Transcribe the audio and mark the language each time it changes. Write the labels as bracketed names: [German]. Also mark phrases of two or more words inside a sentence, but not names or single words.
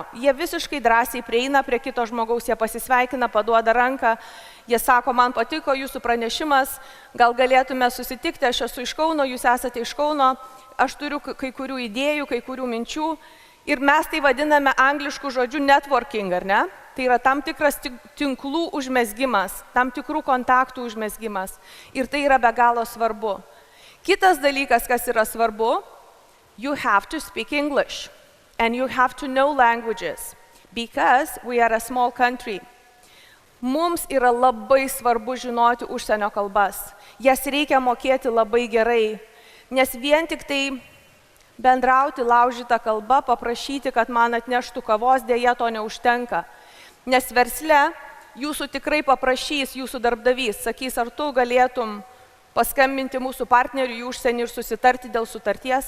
[Lithuanian] Jie visiškai drąsiai prieina prie kito žmogaus, jie pasisveikina, paduoda ranką, jie sako, man patiko jūsų pranešimas, gal galėtume susitikti, aš esu iš Kauno, jūs esate iš Kauno, aš turiu kai kurių idėjų, kai kurių minčių. Ir mes tai vadiname angliškų žodžių networking, ar ne? Tai yra tam tikras tinklų užmezgimas, tam tikrų kontaktų užmezgimas. Ir tai yra be galo svarbu. Kitas dalykas, kas yra svarbu, [English] you have to speak English and you have to know languages because we are a small country. [Lithuanian] Mums yra labai svarbu žinoti užsienio kalbas. Jas reikia mokėti labai gerai, nes vien tik tai bendrauti laužytą kalbą, paprašyti, kad man atneštų kavos, dėja to neužtenka. Nes versle jūsų tikrai paprašys jūsų darbdavys, sakys, ar tu galėtum paskambinti mūsų partneriui į užsienį ir susitarti dėl sutarties.